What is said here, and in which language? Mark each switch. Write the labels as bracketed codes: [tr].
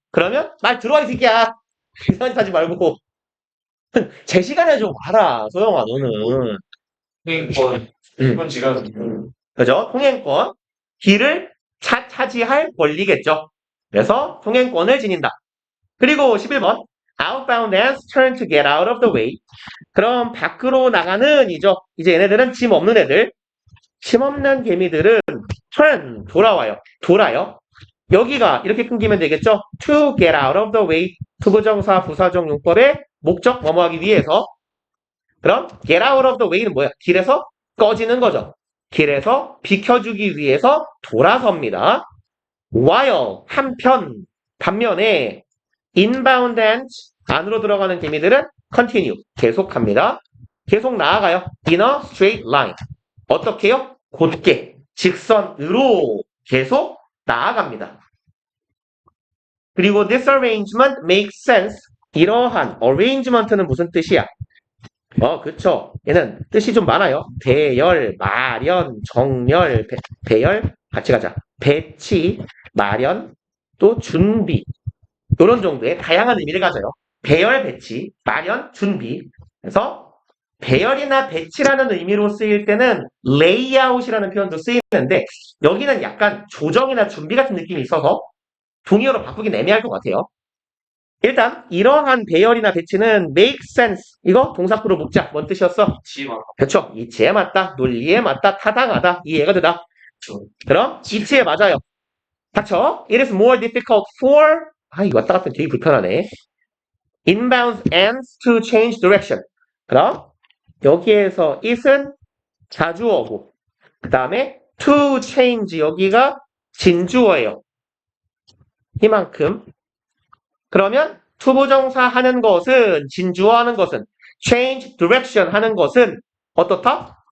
[ko] 그러면 말 들어와 이 새끼야. 이상한 짓 하지 말고 제 시간에 좀 와라. 소영아 너는. 통행권, 일본 지가 그죠? 통행권. 길을 차지할 권리겠죠. 그래서 통행권을 지닌다. 그리고 11번. [en] Outbound ants turn to get out of the way. [ko] 그럼 밖으로 나가는 이죠. 이제 얘네들은 짐 없는 애들. 짐 없는 개미들은 turn, 돌아와요. 돌아요. 여기가 이렇게 끊기면 되겠죠. [en] To get out of the way. [ko] 투부정사 부사적 용법의 목적 뭐뭐하기 위해서. 그럼 get out of the way는 뭐야? 길에서 꺼지는 거죠. 길에서 비켜주기 위해서 돌아섭니다. while 반면에 [en] inbound ant [ko] 안으로 들어가는 개미들은 continue 계속합니다. 계속 나아가요. in a straight line. 어떻게요? 곧게 직선으로 계속 나아갑니다. [en] 그리고 this arrangement makes sense. [ko] 이러한 arrangement는 무슨 뜻이야? 그쵸. 얘는 뜻이 좀 많아요. 대열, 마련, 정열, 배열, 같이 가자. 배치, 마련, 또 준비. 이런 정도의 다양한 의미를 가져요. 배열, 배치, 마련, 준비. 그래서 배열이나 배치라는 의미로 쓰일 때는 레이아웃이라는 표현도 쓰이는데 여기는 약간 조정이나 준비 같은 느낌이 있어서 동의어로 바꾸긴 애매할 것 같아요. 일단 이러한 배열이나 배치는 make sense. 이거 동사구로 묶자. 뭔 뜻이었어? 지마. 그렇죠. 이치에 맞다. 논리에 맞다. 타당하다. 이해가 되다. 그럼 이치에 맞아요. 닥쳐. [en] It is more difficult for [ko] 이거 왔다 갔다 되게 불편하네. [en] inbound ants to change direction. [ko] 그럼 여기에서 it은 자주어고 그 다음에 to change 여기가 진주어예요. 이만큼. 그러면 투부정사 하는 것은 진주어 하는 것은 change direction 하는 것은 어떻다?